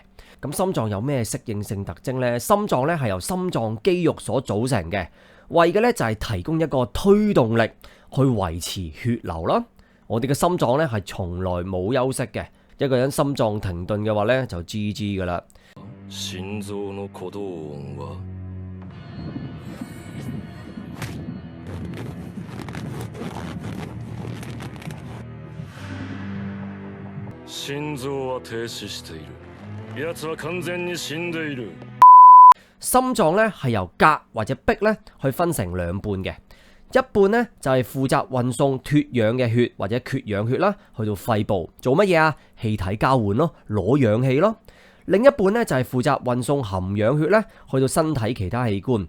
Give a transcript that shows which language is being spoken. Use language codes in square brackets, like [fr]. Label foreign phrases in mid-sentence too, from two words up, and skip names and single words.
[yue] 咁心臟有咩適應性特徵呢？心臟咧係由心臟肌肉所組成嘅，為嘅咧就係提供一個推動力去維持血流啦。我哋嘅心臟咧係從來冇休息嘅，一個人心臟停頓嘅話咧就 GG 噶啦。 [ja] 心臓の鼓動音は心臓は停止している。奴は完全に死んでいる。 [yue] 心臟咧係由鎘或者鈽咧去分成兩半嘅，一半咧就係負責運送脱氧嘅血或者缺氧血啦，去到肺部做乜嘢啊？氣體交換咯，攞氧氣咯。另一半咧就係負責運送含氧血咧，去到身體其他器官。